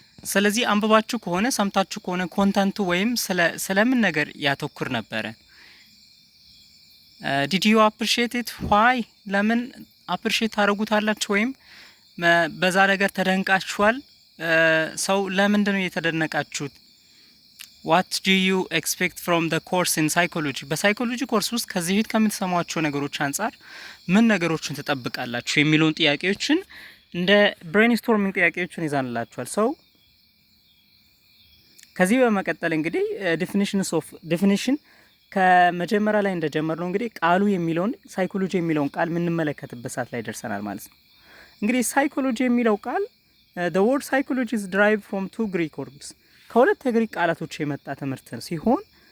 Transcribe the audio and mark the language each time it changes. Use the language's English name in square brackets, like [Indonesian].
[Amharic] ስለዚህ አንብባችሁ ከሆነ ሰምታችሁ ከሆነ ኮንተንቱ ወይም ስለምን ነገር ያተኩር ነበረ። [English] did you appreciate it? why? [Amharic] ለምን appreciate ታደርጉታላችሁ ወይም በዛ ነገር ተደንቃችኋል? ለምንድን ነው የተደነቃችሁት? [English] what do you expect from the course in psychology? [Amharic] በሳይኮሎጂ ኮርስ ውስጥ ከዚህ በፊት ከምትሰሟቸው ነገሮች አንጻር ምን ነገሮችን ትጠብቃላችሁ የሚሉን ጥያቄዎችን እንደ ብሬንስቶርሚንግ ጥያቄዎችን ይዛንላችኋል። ከዚህ በመቀጠል እንግዲህ ዲፊኒሽን ከመጀመሪያ ላይ እንደጀመርነው እንግዲህ ቃሉ የሚለውን ሳይኮሎጂ የሚለውን ቃል የምንመለከትበት ሰዓት ላይ ደርሰናል ማለት ነው። እንግዲህ ሳይኮሎጂ የሚለው ቃል [English] the word psychology is derived from two Greek words [Amharic] ከሁለት የግሪክ ቃላቶች የመጣ ትምህርት ሲሆን